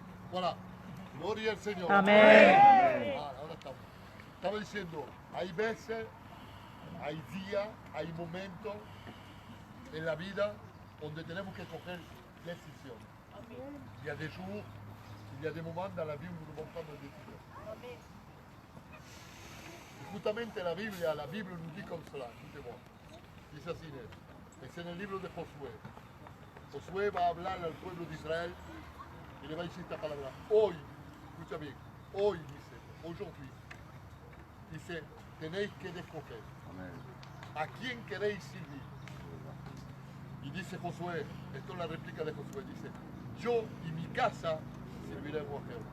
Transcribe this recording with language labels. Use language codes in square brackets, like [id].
[es] Voilà. Gloria al Señor. Amén. Ahora estamos. Estaba diciendo, hay veces, hay días, hay momentos en la vida donde tenemos que coger decisiones. [fr] Il y a des jours, il y a des moments dans la vie où nous devons prendre des décisions. [es] Y justamente [fr] la Bible nous dit comme cela, écoutez-moi. [es] Dice así, es en el libro de Josué. Josué va a hablar al pueblo de Israel y le va a decir esta palabra. Hoy, escucha bien, hoy dice, [fr] aujourd'hui, [es] dice, tenéis que escoger Amen. a quién queréis servir. Y dice Josué, esto es la réplica de Josué, dice, yo y mi casa serviremos a Jehová.